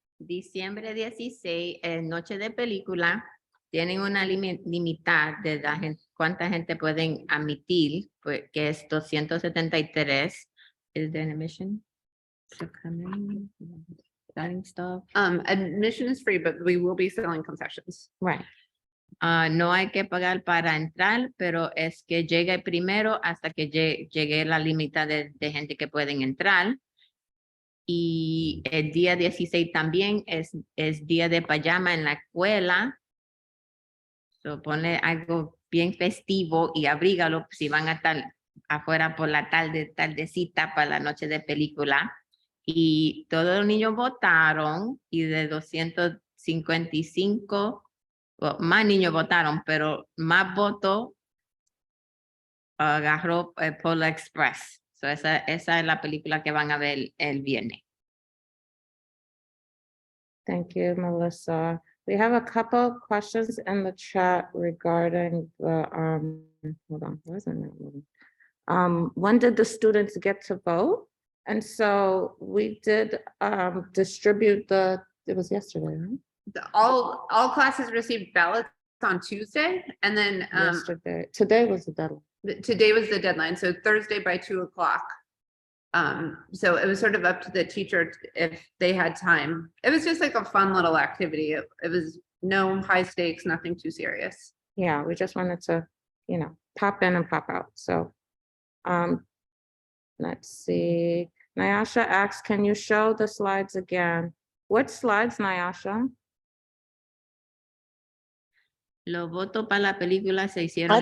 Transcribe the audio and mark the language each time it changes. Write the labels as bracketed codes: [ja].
[es] Diciembre 16, noche de película. Tienen una limitada de la gente, cuánta gente pueden admitir, pues, que es 273. [en] Is there an admission? So come in, starting stuff. Admission is free, but we will be selling concessions. Right. [es] No hay que pagar para entrar, pero es que llegue primero hasta que llegue la límite de gente que pueden entrar. Y el día 16 también es día de pijama en la escuela. So, ponle algo bien festivo y abrígalo si van a estar afuera por la tardecita para la noche de película. Y todos los niños votaron y de 255, más niños votaron, pero más votos agarró Polar Express. So esa es la película que van a ver el viernes. [en] Thank you, Melissa. We have a couple questions in the chat regarding the, hold on, where is it now? When did the students get to vote? And so we did distribute it was yesterday, right? All classes received ballots on Tuesday, and then Yesterday. Today was the deadline. today was the deadline, so Thursday by 2 o'clock. So it was sort of up to the teacher if they had time. It was just like a fun little activity. It was no high stakes, nothing too serious. Yeah, we just wanted to, pop in and pop out. So, let's see. Nyasha asks, can you show the slides again? What slides, Nyasha? [es] Los votos para la película se hicieron